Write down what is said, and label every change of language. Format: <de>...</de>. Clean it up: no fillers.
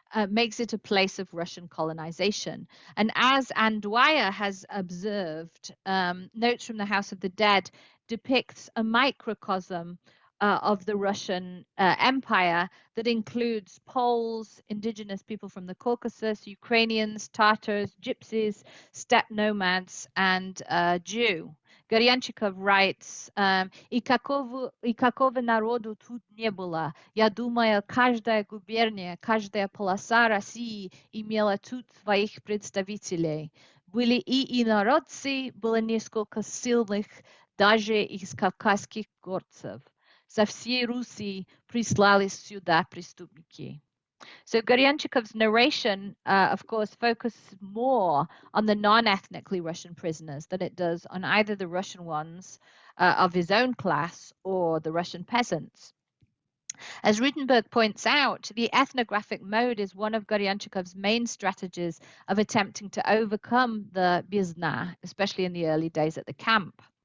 <en>Makes it a place of Russian colonization. And as Anne Dwyer has observed, Notes from the House of the Dead depicts a microcosm of the Russian Empire that includes Poles, indigenous people from the Caucasus, Ukrainians, Tatars, Gypsies, steppe nomads, and Jew. Gorianchikov writes,</en> <ru>«И какого народу тут не было. Я думаю, каждая губерния, каждая полоса России имела тут своих представителей. Были и инородцы, было несколько сильных, даже из кавказских горцев. Со всей Руси прислали сюда преступники».</ru> <en>So Gorianchikov's narration, of course, focuses more on the non-ethnically Russian prisoners than it does on either the Russian ones of his own class or the Russian peasants. As Rutenberg points out, the ethnographic mode is one of Gorianchikov's main strategies of attempting to overcome the bizna, especially in the early days at the camp.</en>